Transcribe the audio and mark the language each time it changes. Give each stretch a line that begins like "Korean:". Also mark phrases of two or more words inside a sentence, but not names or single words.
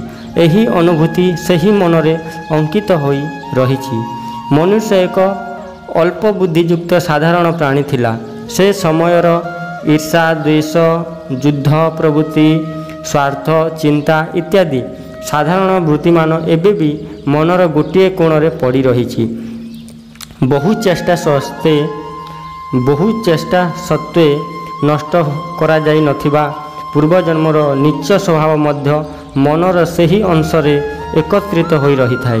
Odia: ଏହି ଅନୁଭୂତି ସେହି ମନରେ ଅଙ୍କିତ ହୋଇ ରହିଛି। ମନୁଷ୍ୟ ଏକ ଅଳ୍ପ ବୁଦ୍ଧିଯୁକ୍ତ ସାଧାରଣ ପ୍ରାଣୀ ଥିଲା। ସେ ସମୟର ଈର୍ଷା ଦ୍ୱେଷ ଯୁଦ୍ଧ ପ୍ରବୃତ୍ତି ସ୍ୱାର୍ଥ ଚିନ୍ତା ଇତ୍ୟାଦି ସାଧାରଣ ବୃତ୍ତିମାନ ଏବେ ବି ମନର ଗୋଟିଏ କୋଣରେ ପଡ଼ି ରହିଛି। ବହୁ ଚେଷ୍ଟା ସତ୍ତ୍ୱେ ନଷ୍ଟ କରାଯାଇ ନଥିବା ପୂର୍ବଜନ୍ମର ନୀଚ ସ୍ୱଭାବ ମଧ୍ୟ ମନର ସେହି ଅଂଶରେ ଏକତ୍ରିତ ହୋଇ ରହିଥାଏ।